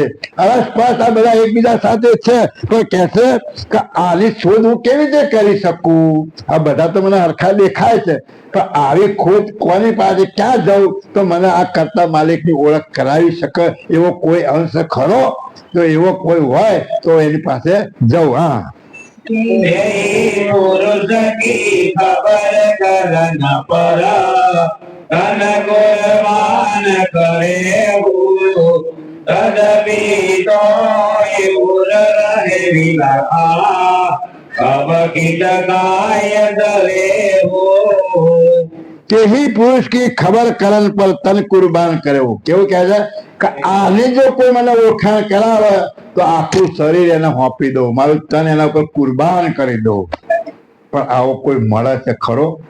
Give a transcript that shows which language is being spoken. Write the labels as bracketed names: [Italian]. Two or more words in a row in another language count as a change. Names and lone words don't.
[Gujarati] અરસ પરસ આ બધા એકબીજા સાથે છે. કોઈ કહેશે કે આની શોધ હું કેવી રીતે કરી શકું? આ બધા તો મને હરખા દેખાય છે, પણ આવી ખોજ કોની પાસે ક્યાં જવું તો મને આ કરતા માલિકની ઓળખ કરાવી શકે એવો કોઈ અંશ ખરો? જો એવો કોઈ હોય તો એની પાસે જવું. હા, [Hindi] पुरुष की खबर करन पर तन कुर्बान करे तदपि तो उर रहे विलखा अब किट काय दरे तेही पुरुष की खबर करन पर तन कुरबान કર્યો. [Gujarati] કેવું કહે છે કે આને જો કોઈ મને ઓળખાણ કરાવે તો આખું શરીર એને સોંપી દો, મારું તન એના ઉપર કુરબાન કરી દો. પણ આવો કોઈ મળે છે ખરો?